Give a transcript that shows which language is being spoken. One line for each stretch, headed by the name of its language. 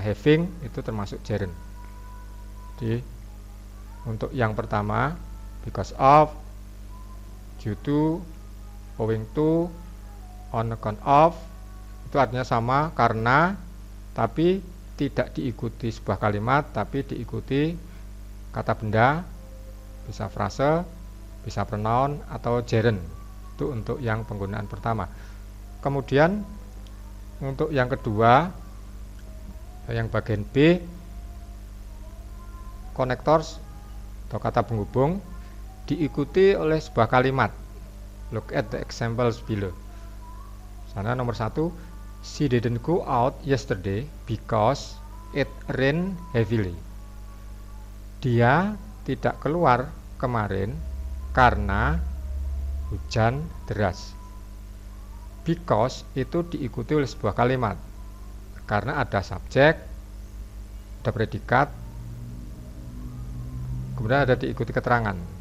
Indonesian: Having itu termasuk gerund. Jadi untuk yang pertama, because of, due to, owing to, on account of, itu artinya sama, karena, tapi tidak diikuti sebuah kalimat, tapi diikuti kata benda, bisa frase, bisa pronoun, atau gerund. Itu untuk yang penggunaan pertama. Kemudian untuk yang kedua, yang bagian B, connectors atau kata penghubung diikuti oleh sebuah kalimat.
English: Look at the examples below.
Indonesian: Sana nomor 1,
English: she didn't go out yesterday because it rained heavily.
Indonesian: Dia tidak keluar kemarin karena hujan deras. Because itu diikuti oleh sebuah kalimat. Karena ada subjek, ada predikat, kemudian ada diikuti keterangan.